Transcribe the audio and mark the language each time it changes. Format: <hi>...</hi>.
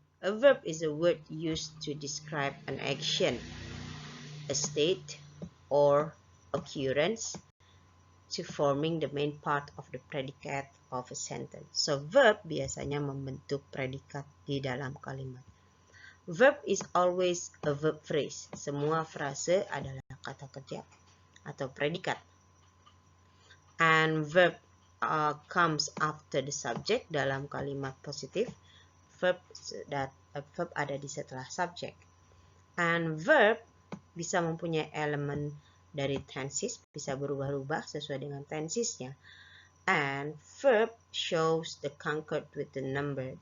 <en>A verb is a word used to describe an action, a state, or occurrence to forming the main part of the predicate of a sentence.</en> <id>So verb biasanya membentuk predikat di dalam kalimat.</id> <en>Verb is always a verb phrase.</en> <id>Semua frase adalah kata kerja atau predikat.</id> <en>And verb comes after the subject</en> <id>dalam kalimat positif. Verb ada di setelah subject. And verb bisa mempunyai elemen dari tenses, bisa berubah-ubah sesuai dengan tensesnya.</id> <en>And verb shows the concord with the number.</en>